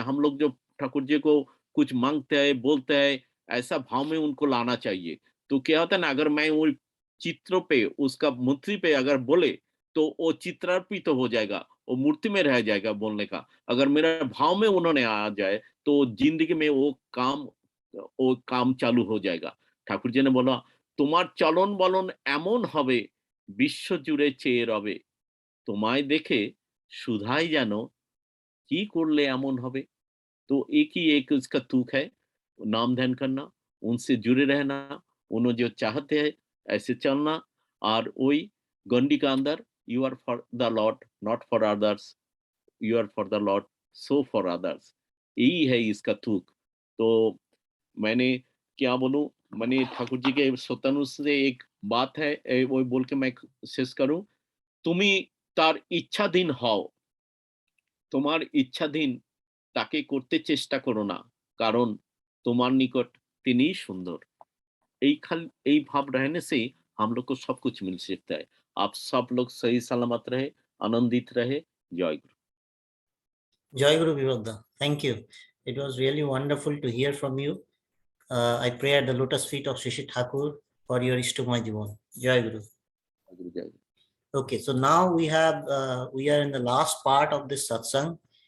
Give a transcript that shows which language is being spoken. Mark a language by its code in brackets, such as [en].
[hi] जब हम लोग जो ठाकुर जी को कुछ मांगते हैं, बोलते हैं, ऐसा भाव में उनको लाना चाहिए। तो क्या होता है ना, अगर मैं वो चित्रों पे, उसका मूर्ति पे अगर बोले, तो वो चित्रार्पित तो हो जाएगा, वो मूर्ति में रह जाएगा बोलने का। अगर मेरा भाव में उन्होंने आ जाए, तो जिंदगी में वो काम चालू हो जाएगा। ठाकुर जी ने बोला, [bn] তোমার চলন বলন এমন হবে বিশ্ব জুড়ে চেয়ে রবে, তোমায় দেখে সুধাই যেন কি করলে এমন হবে। [hi] तो एक ही एक उसका तुक है, नाम ध्यान करना, उनसे जुड़े रहना, उन्होंने जो चाहते हैं ऐसे चलना, और वही गंडी का अंदर, [en] you are for the lord not for others, [hi] you are for the Lord so for others. यही है इसका तुक। तो मैंने क्या बोलूं, मैंने ठाकुर जी के स्वतंत्र से एक बात है, वो बोल के मैं शेष करूं। [bn] তুমি তার ইচ্ছাধীন হও, তোমার ইচ্ছাধীন তাকে করতে চেষ্টা করো না, কারণ তোমার নিকট তিনিই সুন্দর। এই [hi] भाव रहने से हम लोग को सब कुछ मिल सकता है। आप सब लोग सही सलामत रहे, आनंदित रहे। जय गुरु। [en] Jai Guru Vivekda. Thank you. It was really wonderful to hear from you. I pray at the lotus feet of Shri Shri Thakur for your Ishtumay Jivan. Jai Guru. Okay, so now we are in the last part of this satsang.